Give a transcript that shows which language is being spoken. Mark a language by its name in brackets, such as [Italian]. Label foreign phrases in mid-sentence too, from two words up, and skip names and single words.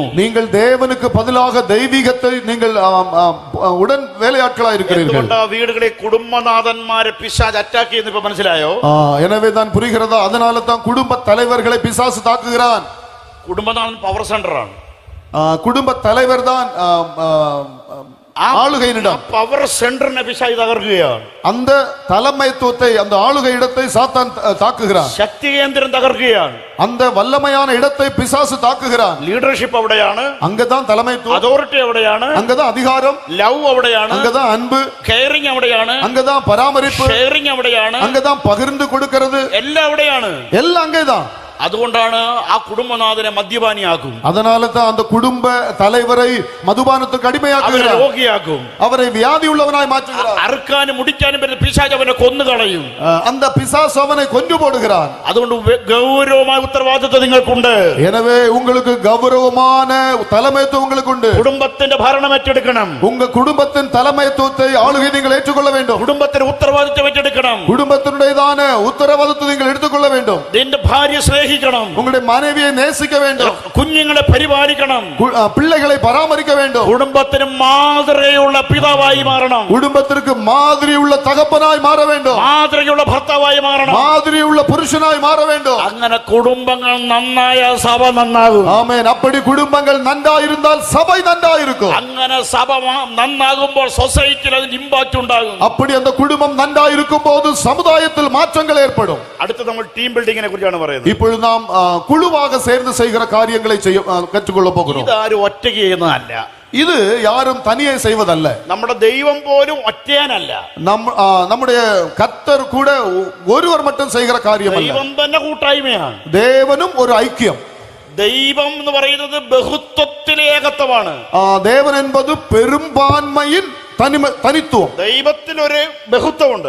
[Tamil] நீங்கள் தேவனுக்கு பதிலாக தெய்வீகத்தை நீங்கள் உடன் வேலையாட்களா இருக்கிறீர்கள். [Malayalam] എന്തുകൊണ്ടാ വീടുകളിൽ കുടുംബനാഥന്മാരെ പിശാച് അറ്റാക്ക് ചെയ്യുന്നു ഇപ്പൊ മനസ്സിലായോ? [Tamil] எனவே தான் புரிகிறதா? அதனால தான் குடும்ப தலைவர்களை பிசாசு தாக்குகிறான். [Malayalam] കുടുംബനാഥൻ [English] power center [Malayalam] ആണ്. [Tamil] குடும்ப தலைவர் தான் ஆளுகையிடம். [English] power centerine [Malayalam] പിശാച് തകർക്കുകയാണ്. [Tamil] அந்த தலைமைத்துவத்தை, அந்த ஆளுகை இடத்தை சாத்தான் தாக்குகிறான். [Malayalam] ശക്തി കേന്ദ്രം തകർക്കുകയാണ്. [Tamil] அந்த வல்லமையான இடத்தை பிசாசு தாக்குகிறான். [Malayalam] ലീഡർഷിപ്പ് അവിടെയാണ്. [Tamil] அங்கதான் தலைமைத்துவம். [Malayalam] അതോറിറ്റി അവിടെയാണ്. [Tamil] அங்கதான் அதிகாரம். [Malayalam] ലവ് അവിടെയാണ്. [Tamil] அங்கதான் அன்பு. [Malayalam] കെയറിംഗ് അവിടെയാണ്. [Tamil] அங்கதான் பராமரிப்பு. [Malayalam] ഷെയറിംഗ് അവിടെയാണ്. [Tamil] அங்கதான் பகிர்ந்து கொடுக்கிறது. [Malayalam] എല്ലാം അവിടെയാണ്. [Tamil] எல்லாம் அங்கேதான். [Malayalam] അതുകൊണ്ടാണ് ആ കുടുംബനാഥനെ മദ്യപാനിയാക്കും. [Tamil] அதனால தான் அந்த குடும்ப தலைவரை மதுபானத்துக்கு அடிமையாக்குகிறார். [Malayalam] രോഗിയാക്കും. [Tamil] அவரை வியாதி உள்ளவனாய் மாற்றுகிறார். [Malayalam] അറുക്കാനും മുടിക്കാനും വരുന്ന പിശാച് അവനെ കൊന്നുകളയും. [Tamil] அந்த பிசாசு அவனை கொன்று போடுகிறான். [Malayalam] അതുകൊണ്ട് ഗൗരവമായ ഉത്തരവാദിത്വം നിങ്ങൾക്കുണ്ട്. [Tamil] எனவே உங்களுக்கு கௌரவமான தலைமைத்துவம் உங்களுக்கு உண்டு. [Malayalam] കുടുംബത്തിന്റെ ഭരണം ഏറ്റെടുക്കണം. [Tamil] உங்க குடும்பத்தின் தலைமைத்துவத்தை ஆளுகை நீங்கள் ஏற்றுக்கொள்ள வேண்டும். [Malayalam] കുടുംബത്തിന്റെ ഉത്തരവാദിത്വം ഏറ്റെടുക്കണം. [Tamil] குடும்பத்தினுடையதான உத்தரவாദിத்தத்தை நீங்கள் எடுத்துக்கொள்ள வேண்டும். [Malayalam] നിന്റെ ഭാര്യ സ്നേഹിക്കണം. [Tamil] உங்களுடைய மனைவியை நேசிக்க வேண்டும். [Malayalam] കുഞ്ഞുങ്ങളെ പരിപാലിക്കണം. [Tamil] பிள்ளைகளை பராமரிக்க வேண்டும். [Malayalam] കുടുംബത്തിന് മാതൃകയുള്ള പിതാവായി മാറണം. [Tamil] குடும்பத்திற்கு மாதிரி உள்ள தகப்பனாய் மாற வேண்டும். [Malayalam] മാതൃകയുള്ള ഭർത്താവായി മാറണം. [Tamil] மாதிரி உள்ள புருஷனாய் மாற வேண்டும். [Malayalam] അങ്ങനെ കുടുംബങ്ങൾ നന്നായ സഭ നന്നാകും. [Tamil] ஆமென். அப்படி குடும்பங்கள் நன்றாய் இருந்தால் சபை நன்றாய் இருக்கும். [Malayalam] അങ്ങനെ സഭ നന്നാകുമ്പോൾ സൊസൈറ്റിയിൽ അതിന് ഇമ്പാക്ട് ഉണ്ടാകും. [Tamil] அப்படி அந்த குடும்பம் நன்றாய் இருக்கும்போது சமுதாயத்தில் மாற்றங்கள் ஏற்படும். [Malayalam] അടുത്ത നമ്മൾ [English] team buildingine [Malayalam] കുറിച്ചാണ് പറയുന്നത്. [Tamil] இப்பொழுது நாம் குழுவாக சேர்ந்து செய்கிற காரியங்களை கற்றுக்கொள்ள போகிறோம். [Malayalam] ഇതാരും ഒറ്റയ്ക്ക് ചെയ്യുന്നതല്ല. [Tamil] இது யாரும் தனியே செய்வதல்ல. [Malayalam] നമ്മുടെ ദൈവം പോലും ഒറ്റയാനല്ല. [Tamil] நம்முடைய கர்த்தர் கூட ஒருவர் மட்டும் செய்கிற காரியம் அல்ல. [Malayalam] ദൈവം തന്നെ കൂട്ടായ്മയാണ്. [Tamil] தேவனும் ஒரு ஐக்கியம். [Malayalam] ദൈവം എന്ന് പറയുന്നത് ബഹുത്വത്തിലെ ഏകത്വമാണ്. [Tamil] தேவன் என்பது பெரும்பான்மையின் തനിത്വം. [Malayalam] ദൈവത്തിന് ഒരു ബഹുത്വമുണ്ട്.